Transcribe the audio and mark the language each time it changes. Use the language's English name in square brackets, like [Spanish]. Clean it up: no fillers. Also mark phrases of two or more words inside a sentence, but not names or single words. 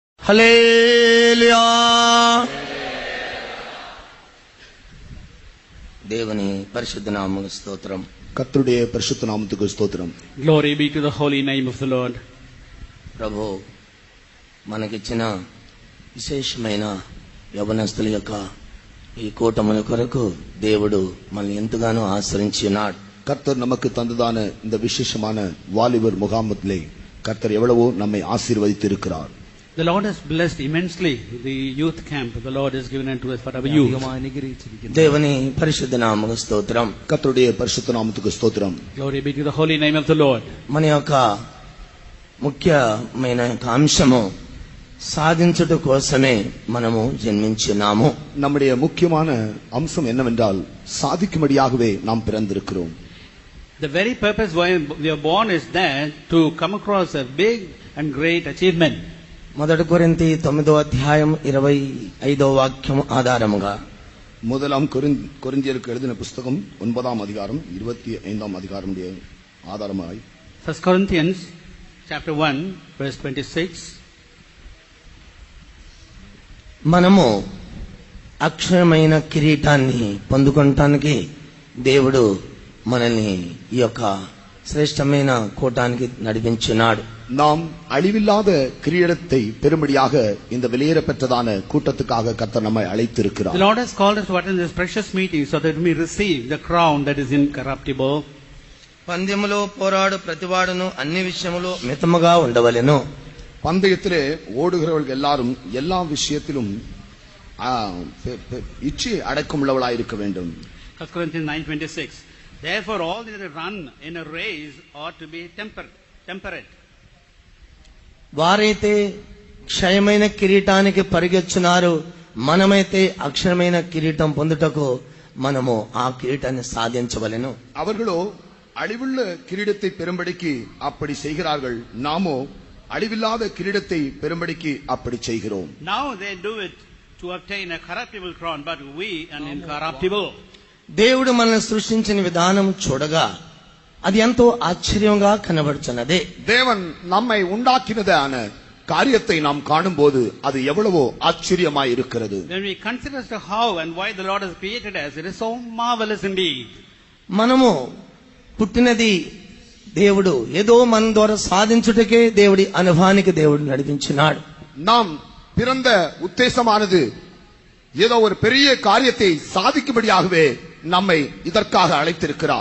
[Telugu] హల్లెలూయా. దేవుని పరిశుద్ధ నామముకు స్తోత్రం. [Tamil] கர்த்தருடைய பரிசுத்த நாமத்துக்கு ஸ்தோத்திரம். [English] Glory be to the holy name of the Lord. [Telugu] ప్రభు మనకిచ్చిన విశేషమైన యవనస్తుల యొక్క ఈ కూటముల కొరకు దేవుడు మనల్ని ఎంతగానో ఆశ్రయించి ఉన్నాడు. [Tamil] கர்த்தர் நமக்கு தந்ததான இந்த விசேஷமான வாலிபர் முகாமத்திலே கர்த்தர் எவ்வளவோ நம்மை ஆசீர்வதித்து இருக்கிறார். [English] The Lord has blessed immensely the youth camp. The Lord has given unto us for our youth. [Telugu] దేవుని పరిశుద్ధ నామముకు స్తోత్రం. [Tamil] கர்த்தருடைய பரிசுத்த நாமத்துக்கு ஸ்தோத்திரம். [English] Glory be to the holy name of the Lord. [Telugu] మన యొక్క ముఖ్యమైన అంశము సాధించుట కోసమే మనము జన్మించినాము. [Tamil] நம்முடைய முக்கியமான அம்சம் என்னவென்றால் சாதிக்கும்படியாகவே நாம் பிறந்திருக்கிறோம். [English] The very purpose why we are born is that to come across a big and great achievement. [Telugu] మొదటి కొరింథీ 9వ అధ్యాయం 25వ వాక్యం ఆధారముగా [Tamil] முதலாம் கொரிந்தியருக்கு எழுதின புத்தகம் 9ஆம் அதிகாரம் 25ஆம் அதிகாரம் ஆதாரமாய் [English] 1 Corinthians chapter 1 verse 26. [Telugu] మనము అక్షరమైన కిరీటాన్ని పొందుకోవటానికి దేవుడు మనల్ని ఈ యొక్క శ్రేష్టమైన కూటానికి నడిపించినాడు. [Tamil] நாம் அழிவில்லாத கிரீடத்தை பெறும்படியாக இந்த வெளியேறப்பெற்றதான கூட்டத்துக்காக கர்த்தர் நம்மை அழைத்திருக்கிறார். [English] The Lord has called us to attend this precious meeting so that we receive the crown that is incorruptible. [Telugu] పందెములో పోరాడు ప్రతివాడును అన్ని విషయములో మితముగా ఉండవలెను. [Tamil] பந்தயத்திலே ஓடுகிறவர்கள் எல்லாரும் எல்லா விஷயத்திலும் இச்சை அடக்கமுள்ளவளாயிருக்க வேண்டும். [English] 1 Corinthians 9:26. Therefore all that run in a race ought to be temperate. [Telugu] వారైతే క్షయమైన కిరీటానికి పరిగెచ్చున్నారు, మనమైతే అక్షరమైన కిరీటం పొందుటకు మనము ఆ కిరీటాన్ని సాధించవలెను. [Tamil] அவர்களோ அழிவுள்ள கிரீடத்தை பெறும்படிக்கு அப்படி செய்கிறார்கள், நாமோ அழிவில்லாத கிரீடத்தை பெறும்படிக்கு அப்படி செய்கிறோம். [English] Now they do it to obtain a corruptible crown, but we an incorruptible. [Telugu] దేవుడు మనల్ని సృష్టించిన విధానం చూడగా అది ఎంతో ఆశ్చర్యంగా కనబడుచున్నది. [Tamil] தேவன் நம்மை உண்டாக்கினதான காரியத்தை நாம் காணும்போது அது எவ்வளவோ ஆச்சரியமாய் இருக்கிறது. [English] When we consider as to how and why the Lord has created us, it is so marvelous indeed. [Telugu] మనము పుట్టినది దేవుడు ఏదో మన ద్వారా సాధించుటకే దేవుడి అనుభవానికి దేవుడు నడిపించినాడు. [Tamil] நாம் பிறந்த உத்தேசமானது ஏதோ ஒரு பெரிய காரியத்தை சாதிக்கும்படியாகவே நம்மை இதற்காக அழைத்திருக்கிறார்.